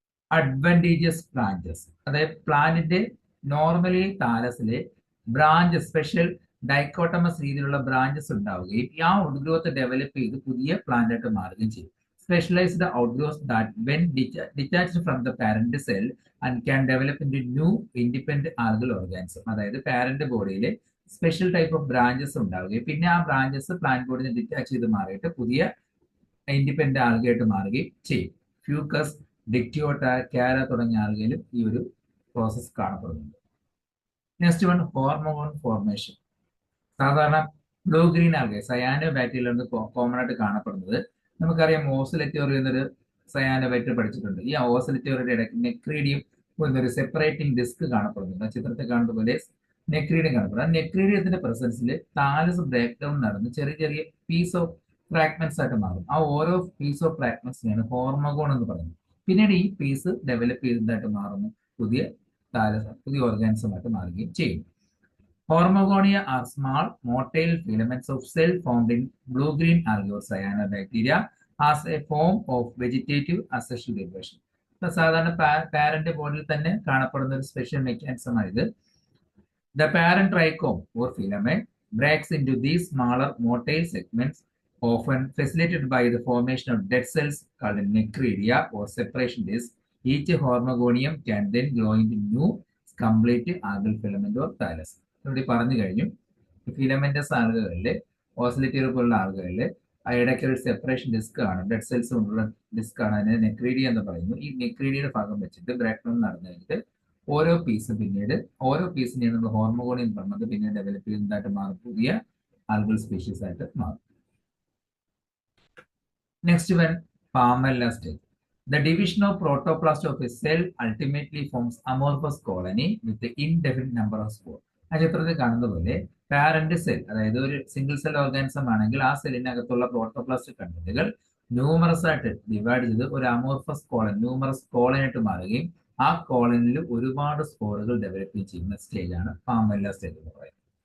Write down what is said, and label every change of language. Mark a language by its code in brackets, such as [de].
[ml] Advantages branches. അതായത് പ്ലാന്റിന്റെ normally താലസിലെ branches special dichotomous രീതിയിലുള്ള ബ്രാഞ്ചസ് ഉണ്ടാവുകയും ആ ഔട്ട്ഗ്രോത്ത് ഡെവലപ്പ് ചെയ്ത് പുതിയ പ്ലാന്റ് ആയിട്ട് മാറുകയും ചെയ്യും. [en] Specialized outgrowths that when detached from the parent cell and can develop into new independent algal organism. [ml] അതായത് പാരന്റ് ബോഡിയിൽ സ്പെഷ്യൽ ടൈപ്പ് ഓഫ് ബ്രാഞ്ചസ് ഉണ്ടാവുകയും പിന്നെ ആ ബ്രാഞ്ചസ് പ്ലാന്റ് ബോഡിയിൽ ഡിറ്റാച്ച് ചെയ്ത് മാറിയിട്ട് പുതിയ ഇൻഡിപെൻഡന്റ് ആൽഗയായിട്ട് മാറുകയും ചെയ്യും. ഫ്യൂക്കസ്, ഡിക്റ്റിയോട്ട, ക്യാര തുടങ്ങിയ ആൽഗയിലും ഈ ഒരു പ്രോസസ് കാണപ്പെടുന്നുണ്ട്. [en] next one, [ml] hormone formation. സാധാരണ blue green algae cyano ബാക്ടീരിയയിലാണ് common ആയിട്ട് കാണപ്പെടുന്നത്. നമുക്കറിയാം ഓസിലറ്റോറി എന്നൊരു സയാനോബൈറ്റ് പഠിച്ചിട്ടുണ്ട്. ഈ ഓസിലറ്റോറിയുടെ ഇടയ്ക്ക് നെക്രീഡിയം എന്നൊരു സെപ്പറേറ്റിംഗ് ഡിസ്ക് കാണപ്പെടുന്നുണ്ട്. ചിത്രത്തിൽ കാണുന്ന പോലെ നെക്രീഡിയം കാണപ്പെടുന്നത്. ആ നെക്രീഡിയത്തിന്റെ പ്രസൻസിൽ താലസ് ബ്രേക്ക് ഡൗൺ നടന്ന് ചെറിയ ചെറിയ പീസ് ഓഫ് ഫ്രാഗ്മെന്റ്സ് ആയിട്ട് മാറും. ആ ഓരോ പീസ് ഓഫ് ഫ്രാഗ്മെന്റ്സിനെയാണ് ഹോർമോൺ എന്ന് പറയുന്നത്. പിന്നീട് ഈ പീസ് ഡെവലപ്പ് ചെയ്തതായിട്ട് മാറുന്നു, പുതിയ താലസ് പുതിയ ഓർഗാനിസമായിട്ട് മാറുകയും ചെയ്യുന്നു. [en] Hormogonia are small motile filaments of cell found in blue-green algae or cyanobacteria as a form of vegetative asexual reproduction. [ml] സാധാരണ പാരന്റ് ബോഡിയിൽ തന്നെ കാണപ്പെടുന്ന ഒരു സ്പെഷ്യൽ മെക്കാനിസം ആയത്. [en] The parent trichome or filament breaks into these smaller motile segments, often facilitated by the formation of dead cells called necroidia or separation discs. Each hormogonium can then grow into new complete algal filament or thallus. [ml] ഇവിടെ പറഞ്ഞു കഴിഞ്ഞു, filamentous ആൽഗകളിൽ, ഓസിലിറ്ററി പോലുള്ള ആൽഗകളിൽ ഇടയ്ക്ക് ഒരു separation disk ആണ്, dead cells കൊണ്ടുള്ള disk ആണ്, അതിനെ നെക്രീഡിയ എന്ന് പറയുന്നു. ഈ നെക്രീഡിയുടെ ഭാഗം വെച്ചിട്ട് ബ്രേക്ക് നടന്നു കഴിഞ്ഞിട്ട് ഓരോ പീസിനെയും നമ്മൾ ഹോർമോഗോണിയം പറഞ്ഞത് പിന്നീട് ഡെവലപ്പ് ചെയ്യുന്നതായിട്ട് മാറും, പുതിയ ആൽഗൽ സ്പീഷീസ് ആയിട്ട് മാറും. [en] Next one palmella stage. The division of protoplast of a cell ultimately forms amorphous colony with an indefinite number of spores. [ml] ആ ചിത്രത്തിൽ കാണുന്ന പോലെ പാരന്റ് സെൽ, അതായത് ഒരു സിംഗിൾ സെൽ ഓർഗാനിസം ആണെങ്കിൽ ആ സെല്ലിനകത്തുള്ള പ്രോട്ടോപ്ലാസ്റ്റ് കണ്ടന്റുകൾ ന്യൂമറസ് ആയിട്ട് ഡിവൈഡ് ചെയ്ത് ഒരു അമോർഫസ് കോളൻ, ന്യൂമറസ് കോളൻ ആയിട്ട് മാറുകയും ആ കോളനിൽ ഒരുപാട് സ്പോറുകൾ ഡെവലപ്പ് ചെയ്യുന്ന സ്റ്റേജാണ് പാമല്ല സ്റ്റേജ് എന്ന് പറയുന്നത്.